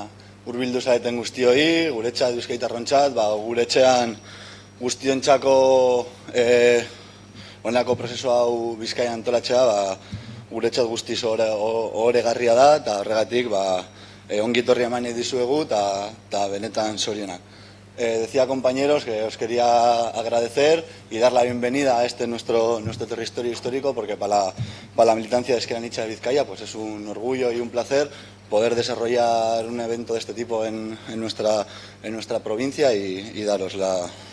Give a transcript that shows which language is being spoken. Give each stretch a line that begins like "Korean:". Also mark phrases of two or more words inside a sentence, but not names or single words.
Basque: hurbildu zareten guztioi, guretzat euskaitarrontzat, gure etxean guztiontzako honelako prozesu hau Bizkaian antolatzea, guretzat guztiz ohoregarria da, eta horregatik ongi etorri eman nahi dizuegu eta benetan zorionak.
Spanish: Decía, compañeros, que os quería agradecer y dar la bienvenida a este nuestro territorio histórico, porque para la militancia de Ezker Anitza de Vizcaya pues es un orgullo y un placer poder desarrollar un evento de este tipo en nuestra provincia y daros la